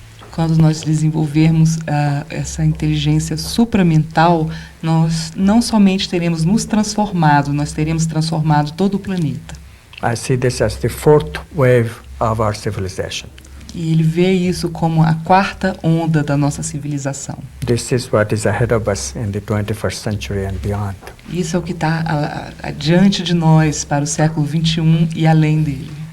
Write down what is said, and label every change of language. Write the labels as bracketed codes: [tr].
[pt] Quando nós desenvolvermos essa inteligência supramental, nós não somente teremos nos transformado, nós teremos transformado todo o planeta. [en] I see this as the fourth wave of our civilization. [pt] E ele vê isso como a quarta onda da nossa civilização. [en] This is what is ahead of us in the 21st century and beyond. [pt] Isso é o que está adiante de nós para o século XXI e além dele.